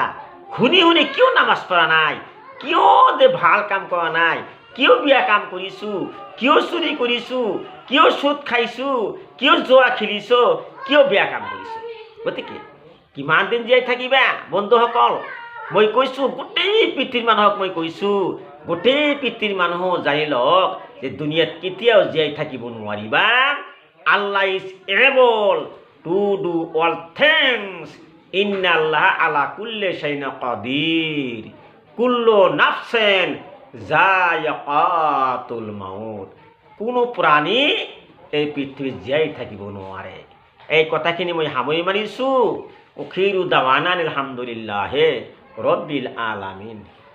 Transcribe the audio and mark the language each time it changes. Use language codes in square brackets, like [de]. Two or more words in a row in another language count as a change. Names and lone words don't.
[as] শুনি শুনি কিয় নামাজ পঢ়া নাই, কিয় যে ভাল কাম কৰা নাই, কিয় বেয়া কাম কৰিছোঁ, কিয় চুৰি কৰিছোঁ, কিয় সুদ খাইছোঁ, কিয় জুৱা খেলিছোঁ, কিয় বেয়া কাম কৰিছোঁ। গতিকে কিমান দিন জীয়াই থাকিবা বন্ধুসকল? মই কৈছোঁ, গোটেই পৃথিৱীৰ মানুহক মই কৈছোঁ, গোটেই পৃথিৱীৰ মানুহ জানি লওক যে দুনিয়াত কেতিয়াও জীয়াই থাকিব নোৱাৰিবা। [en] Allah is able to do all things, [ar] إن الله على كل شيء قدير، كل نفس ذائقة الموت. [as] কোনো প্ৰাণী এই পৃথিৱীত জীয়াই থাকিব নোৱাৰে। এই কথাখিনি মই সামৰি মাৰিছোঁ। [ar] آخر دعوانا الحمد لله رب العالمين.